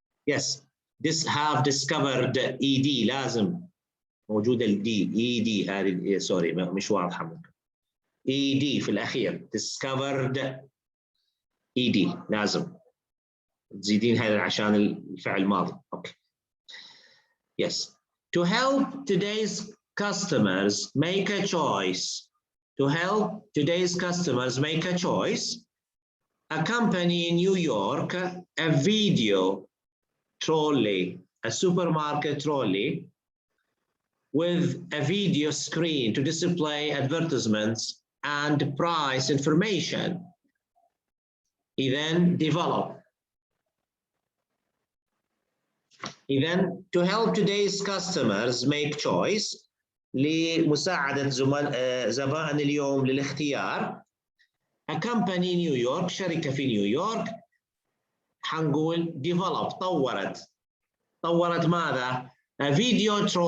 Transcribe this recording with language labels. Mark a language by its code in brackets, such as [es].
[en] Yes, have discovered [ar] ED، لازم موجودة الدي ED هذه، سوري مش واضحة ممكن. ED في الأخير، [en] discovered ED [ar] لازم تزيدين هذا عشان الفعل الماضي. [en] Okay. Yes. To help today's customers make a choice. To help today's customers make a choice, a company in New York, a video trolley, a supermarket trolley with a video screen to display advertisements and price information. Then develop. Then to help today's customers make choice, [ar] لمساعدة زبائن اليوم للاختيار. [en] A company in New York، [ar] شركة في نيويورك، حنقول develop، طورت ماذا؟ فيديو